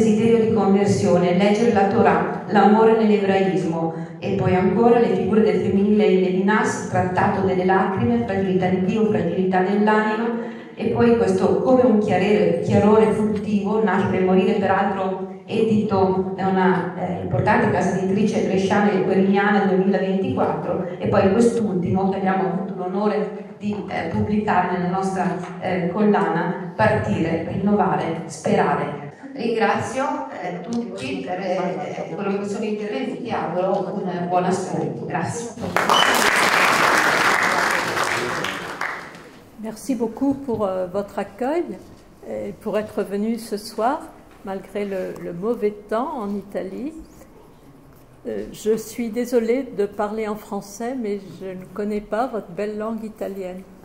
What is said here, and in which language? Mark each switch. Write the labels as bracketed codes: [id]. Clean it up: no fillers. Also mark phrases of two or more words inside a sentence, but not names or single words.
[it] desiderio di conversione, leggere la Torah, l'amore nell'ebraismo, e poi ancora le figure del femminile in Levinas, trattato delle lacrime, fragilità di Dio, fragilità dell'anima, e poi questo come un chiarore fruttivo, nascere e morire, peraltro edito da una importante casa editrice bresciana e gueriniana 2024, e poi quest'ultimo che abbiamo avuto l'onore di pubblicare nella nostra collana, Partire, rinnovare, sperare. Ringrazio tutti per quello che sono intervenuti e auguro un buon ascolto. Grazie. [fr] Merci beaucoup pour votre accueil et pour être venu ce soir, malgré le mauvais temps en Italie. Je suis désolée de parler en français, mais je ne connais pas votre belle langue italienne.